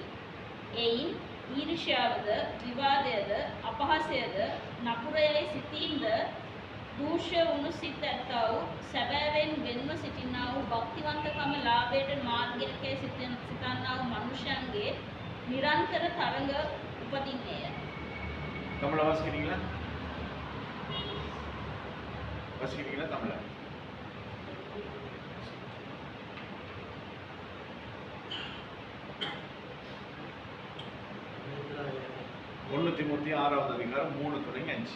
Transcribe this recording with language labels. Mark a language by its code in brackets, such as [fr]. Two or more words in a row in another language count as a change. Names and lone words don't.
[si] එයින් ඊර්ෂ්‍යාවද විවාදයද අපහාසයද නපුරයයි සිතීමද දූෂ්‍ය වුණු සිත් ඇත්තා වූ සැබෑවෙන් වෙන්ව සිටිනා වූ භක්තිවන්තකම ලාභයට මාර්ගයකේ සිතන්නා වූ මනුෂ්‍යයන්ගේ නිරන්තර තරඟ උපදින්නේය. [ta] தமிழ வாசிக்கிறீங்களா? வாசிக்கிறீங்களா தமிழ? ஒன்று தீமோத்தி 6வது அதிகாரம் 3 தொடங்கி 5.